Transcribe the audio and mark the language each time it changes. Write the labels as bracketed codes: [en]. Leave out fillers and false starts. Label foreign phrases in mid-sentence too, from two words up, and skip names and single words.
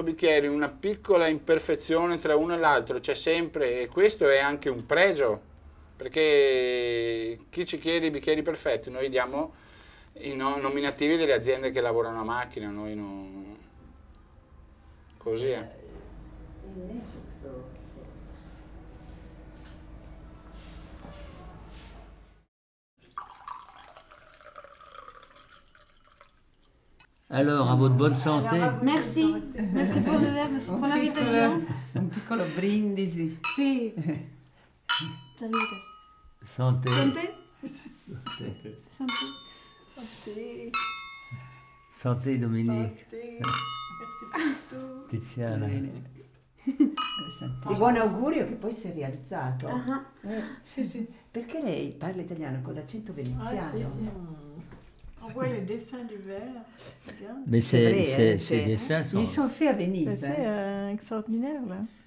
[it] bicchieri, una piccola imperfezione tra uno e l'altro c'è sempre, e questo è anche un pregio, perché chi ci chiede i bicchieri perfetti, noi diamo i nominativi delle aziende che lavorano a macchina, noi non... così è. [fr] Alors, à votre bonne santé. Merci, merci pour le verre, merci pour l'invitation. [it] Un piccolo brindisi. Sì. Salute. [fr] Santé. Santé. Santé. Santé. [it] Sì. [fr] Santé, Dominique. [it] Merci per tutto. Tiziana. Di buon augurio che poi si è realizzato. Sì, sì. Perché lei parla italiano con l'accento veneziano? [fr] On voit les dessins du verre. Regarde. Mais vrai, ces dessins sont... Ils sont faits à Venise. C'est extraordinaire là.